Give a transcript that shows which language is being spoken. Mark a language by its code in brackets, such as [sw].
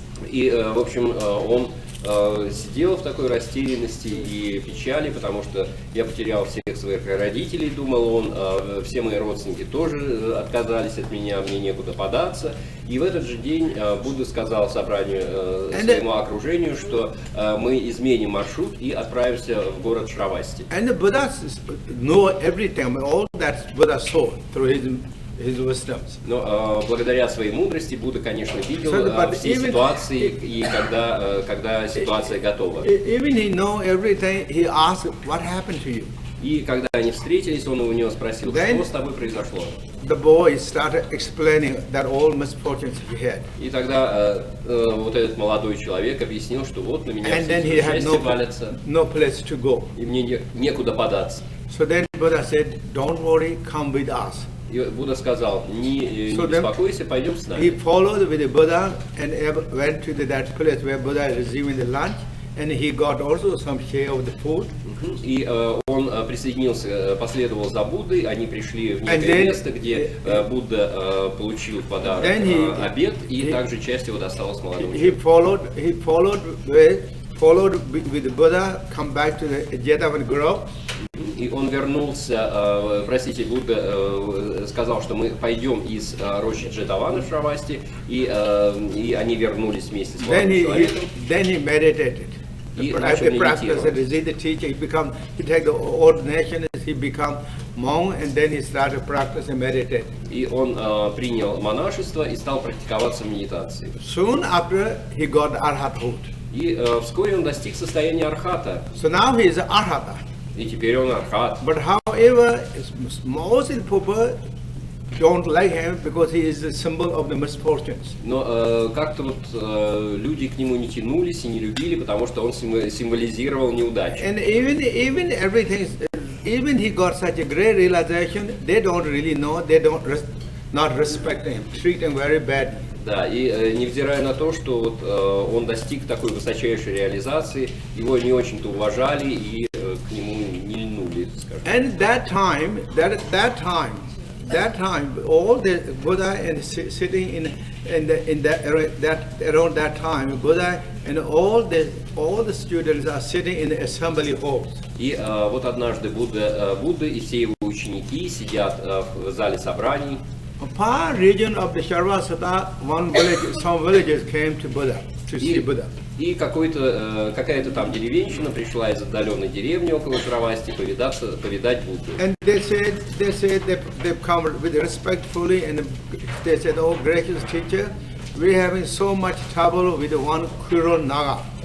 [ru] И в общем, он сидел в такой растерянности и печали, потому что я потерял всех своих родителей, думал он, все мои родственники тоже отказались от меня, мне некуда податься. И в этот же день Будда сказал собранию, своему окружению, что мы изменим маршрут и отправимся в город Шравасти. [en] And the Buddha know everything, all that Buddha saw through his wisdoms. [ru] Но благодаря своей мудрости Будда, конечно, видел все ситуации, и когда ситуация готова. [en] Even he know everything, he asked, what happened to you? [ru] И когда они встретились, он у него спросил, что с тобой произошло. [en] The boy started explaining that all misfortunes he had. [ru] И тогда вот этот молодой человек объяснил, что вот на меня [en] And then [ru] все [en] he had [ru] счастье валятся, [en] no place to go. [ru] и мне некуда податься. [en] So then Buddha said, don't worry, come with us. [ru] И Будда сказал, не беспокойся, пойдем с нами. [en] He followed with the Buddha and went to that place where Buddha is receiving the lunch, and he got also some share of the food. [ru] И он присоединился, последовал за Буддой, они пришли в некое место, где Будда получил в подарок обед, и также часть его досталась молодому человеку. [en] He followed with the Buddha, come back to the Jetavan Grove. [ru] И он вернулся, простите, Будда сказал, что мы пойдем из рощи Джетавана в Шравасти, и они вернулись вместе с молодым человеком. [en] Then he meditated. [ru] И [en] After practice, he the teacher, he take the ordination, he become monk, and then he started practice and meditate. [ru] И он принял монашество и стал практиковаться в медитации. [en] Soon after, he got arhathood. [ru] И вскоре он достиг состояния архата. [en] So now he is arhata. [ru] И теперь он архат. [en] But however, most people don't like him because he is a symbol of the misfortunes. [ru] Но как-то вот люди к нему не тянулись и не любили, потому что он символизировал неудачу. [en] And even everything, even he got such a great realization, they don't really know, not respecting him, treat him very badly. [ru] Да, и невзирая на то, что вот, он достиг такой высочайшей реализации, его не очень-то уважали и к нему не льнули, скажем. [en] And that time, all the Buddha and sitting around that time, Buddha and all the students are sitting in the assembly halls. [ru] И вот однажды Будда и все его ученики сидят в зале собраний. [en] A far region of the Sharvasata, some villages came to Buddha to see Buddha. [ru] И какая-то там деревенщина пришла из отдаленной деревни около Шравасти повидать Будду. [en] And they said they've come with respectfully, and they said, "Oh, gracious teacher, we're having so much trouble with one Kuro Naga."